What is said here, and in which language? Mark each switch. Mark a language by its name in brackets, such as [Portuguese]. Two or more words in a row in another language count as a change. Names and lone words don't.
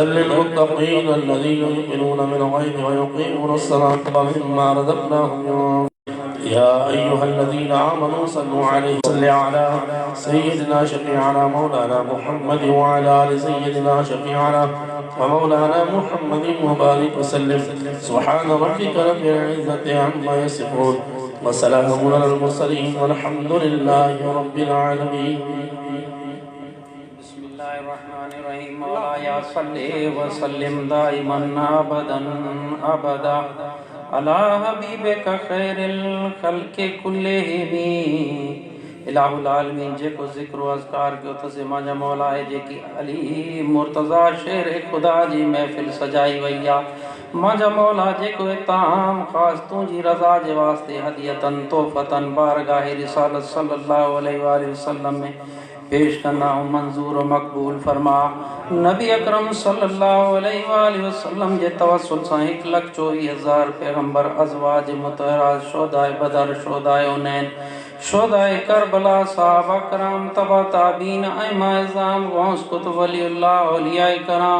[Arabic] للمتقين الذين يؤمنون بالغيب ويقيمون الصلاة ومما رزقناهم ينفقون يا أيها الذين آمنوا صلوا عليه وسلم على سيدنا شفيعنا مولانا محمد وعلى آل سيدنا شفيعنا ومولانا محمد وبارك وسلم سبحان ربك رب العزة عما يصفون وسلام على المرسلين والحمد لله رب العالمين. بسم الله الرحمن الرحيم ولا صل وسلم دائما ابدا ابدا على حبيبك خير الخلق كلهم الہ العالمین [Sindhi] جيڪو ذکر و اذکار کيو ٿسي مانجا مولا ہے جيڪي علي مرتضی شیر خدا جي محفل سجائي وئی آ مانجا مولا جيڪو تام خاص تنهنجي رضا جي واسطے هديتن تحفتن بارگاہ رسالت [Arabic] صلی اللہ علیہ وآلہ وسلم [Urdu] میں پیش کرنا منظور و مقبول فرما. نبی اکرم [Arabic] صلی اللہ علیہ وآلہ وسلم [Urdu] جے توسل سے 1,24,000 پیغمبر ازواج مطہرات شہدائے بدر شہدائے حنین شہدائے کربلا صحابہ کرام تبع تابعین ائمہ اعظام غوث قطب ولی اللہ اولیاء کرام